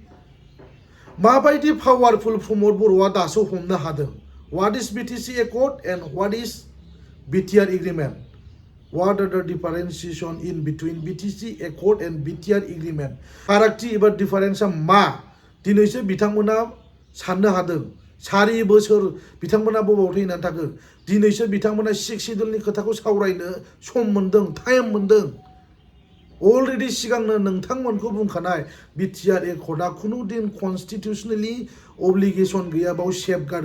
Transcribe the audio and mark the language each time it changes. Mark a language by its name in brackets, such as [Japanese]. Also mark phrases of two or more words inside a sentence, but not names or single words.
[Bodo] माबायदि पावारफुल प्रमद बर'आ दासो हमनो हादों [English] what is BTC Accord and what is BTR Agreement What are the differentiation in between BTC Accord and BTR Agreement? [Bodo] फारागथि एबा डिफारेन्सआ मा दिनैसो बिथांमोना साननो हादों 4 बोसोर बिथांमोना बबाव थैनानै थाखो दिनैसो बिथांमोना 6 शिड्युलनि खोथाखौ सावरायनो सम मोनदों टाइम मोनदों अलरेडि सिगांनो नोंथांमोनखौ बुंखानाय बिटिआर एकर्डआ खुनु दिन [English] constitutionally obligation [Bodo] गैया बाव सेफगार्ड